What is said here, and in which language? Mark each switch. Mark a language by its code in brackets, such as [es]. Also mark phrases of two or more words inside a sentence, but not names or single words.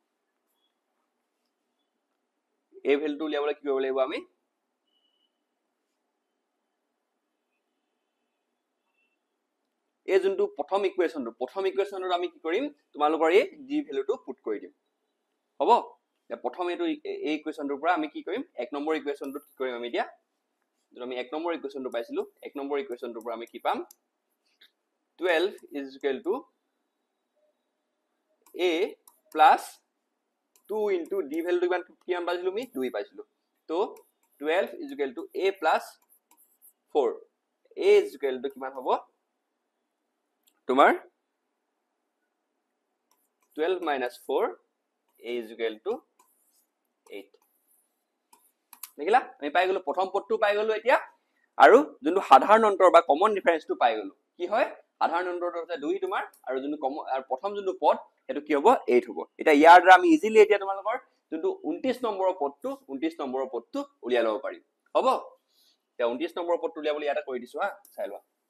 [as] এ ভ্যালুটো উলিয়াবলৈ কি কৰিব লাগিব আমি এই যোনটো প্ৰথম ইকুৱেশনটো আমি কি কৰিম তোমালোকৰ এই জি ভ্যালুটো পুট কৰি দিম হ'ব প্ৰথম এইটো এই ইকুৱেশনটোৰ পৰা আমি কি কৰিম এক নম্বৰ ইকুৱেশনটো কি কৰিম আমি এতিয়া যদি আমি এক নম্বৰ ইকুৱেশনটো পাইছিলো এক নম্বৰ ইকুৱেশনটোৰ পৰা আমি কি পাম [en] 12 is equal to a plus 2 into d [as] ভ্যালুটো কিমান পাইছিলো আমি 2 পাইছিলো তো [en] 12 is equal to a plus 4 a is equal to [as] কিমান হ'ব তোমাৰ [en] 12 minus 4 a is equal to 8 [as] দেখিলা আমি পাই গলো প্ৰথম পদটো পাই গলো এতিয়া আৰু যোনটো সাধাৰণ অন্তৰ বা [en] common difference [as] পাই গলো কি হয় সাধাৰণ অন্তৰটো আছে 2 তোমাৰ আৰু যোনটো আৰু প্ৰথম যোনটো পদ হেতু কি হ'ব 8 হ'ব এটা ইয়াৰ দ্বাৰা আমি ইজিলি এতিয়া তোমালোকৰ যোনটো 29 নম্বৰৰ পদটো উলিয়াই লব পাৰিম হ'ব এতিয়া 29 নম্বৰৰ পদটো উলিয়াবলৈ ইয়াতে কৰি দিছো হা চাই লোৱা